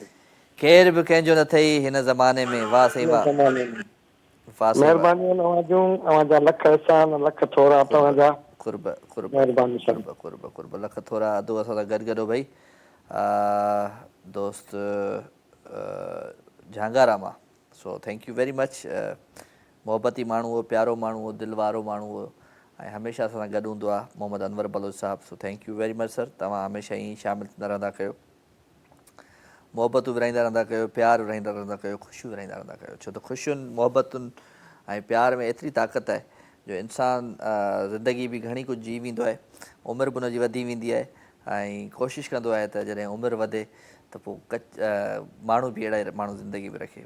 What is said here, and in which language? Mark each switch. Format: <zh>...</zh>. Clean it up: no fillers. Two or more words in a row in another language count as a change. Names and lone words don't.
<sd>केर बि कंहिंजो न अथई हिन ज़माने में। वाह साईं वाह, वाह साईं वाह। महिरबानी अव्हांजा लख एहसान लख थोरा तव्हांजा। कुर्ब कुर्ब महिरबानी कुर्ब कुर्ब कुर्ब लख थोरा अधु असां सां गॾु गॾो भाई दोस्त झांगारा मां।</sd> <en>so thank you very much.</en> <sd>मोहब्बती माण्हू हो, प्यारो माण्हू हो, दिलि वारो माण्हू हो ऐं हमेशह असां सां गॾु हूंदो आहे मोहम्मद अनवर बलोच साहिबु।</sd> <en>so thank you very much sir.</en> <sd>तव्हां हमेशह ईअं शामिलु थींदा रहंदा कयो, मोहबतूं विराईंदा रहंदा कयो, प्यारु विराईंदा रहंदा कयो, ख़ुशियूं विराईंदा रहंदा कयो। छो त ख़ुशियुनि मोहबतुनि ऐं प्यार में एतिरी ताक़त आहे जो इंसानु ज़िंदगी बि घणी कुझु जी वेंदो आहे, उमिरि बि हुनजी वधी वेंदी आहे ऐं कोशिशि कंदो आहे त जॾहिं उमिरि वधे त पोइ माण्हू बि अहिड़ा माण्हू ज़िंदगी में रखे।</sd>